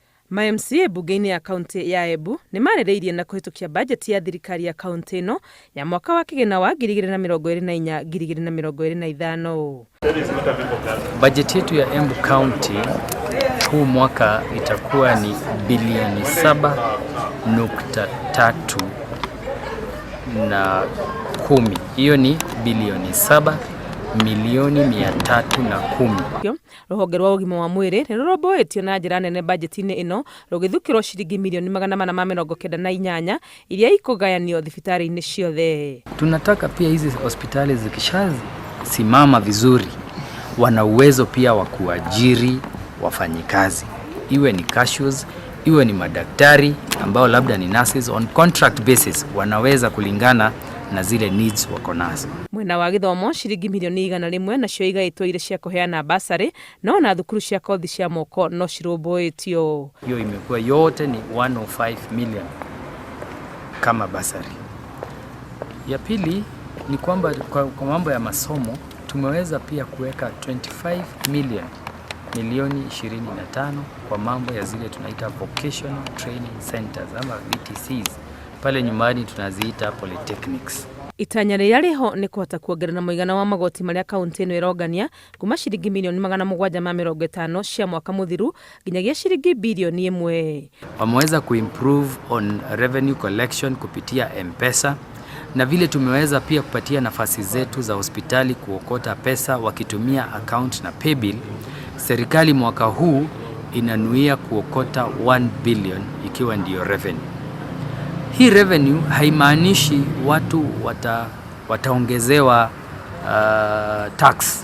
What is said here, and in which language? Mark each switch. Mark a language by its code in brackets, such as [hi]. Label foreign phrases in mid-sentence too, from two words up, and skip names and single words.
[ki] MCA bunge-inĩ ya kaunti ya Embu nĩ marĩrĩirie na kũhĩtũkia bajeti ya thirikari ya kaunti ĩno ya mwaka wa kĩgĩna wa 2024-2025. [sw] Bajeti yetu ya Embu County huu mwaka itakuwa ni bilioni 7.310. Hiyo ni bilioni 7,310,000. [ki] Rũhonge rwa ũgima wa mwĩrĩ nĩ rũrũmbũĩtio na njĩra nene bajeti-inĩ ĩno rũgĩthukĩrwo ciringi milioni 498 iria ikũgayanio thibitarĩ-inĩ ciothe. [sw] Tunataka pia hizi hospitali zikishasimama vizuri wana uwezo pia wa kuajiri wafanyikazi, iwe ni cashiers, iwe ni madaktari ambao labda ni nurses [en] on contract basis, [sw] wanaweza kulingana na zile needs wako nazo. [ki] Mwena wa gĩthomo ciringi milioni 100 nacio igaĩtwo irĩ cia kũheana basarĩ, no na thukuru cia kothi cia moko no cirũmbũĩtio. [sw] Hiyo imekuwa yote ni 105 million kama basarĩ. Ya pili ni kwamba kwa mambo ya masomo tumeweza pia kuweka 25 milioni 25 kwa mambo ya zile tunaita [en] vocational training centers [sw] ama VTCs. Pale nyumbani tunaziita polytechnics. [ki] Itanya rĩrĩa rĩho nĩ kũhota kuongerera mũigana wa magoti marĩa kaunti ĩno ĩrongania kuma ciringi milioni 750 cia mwaka mũthiru nginyagia ciringi bilioni 1. [sw] Wameweza kuimprove [en] on revenue collection [sw] kupitia M-Pesa, na vile tumeweza pia kupatia nafasi zetu za hospitali kuokota pesa wakitumia account na paybill. Serikali mwaka huu inanuia kuokota 1 billion ikiwa ndiyo revenue. Hii revenue haimaanishi watu wataongezewa tax.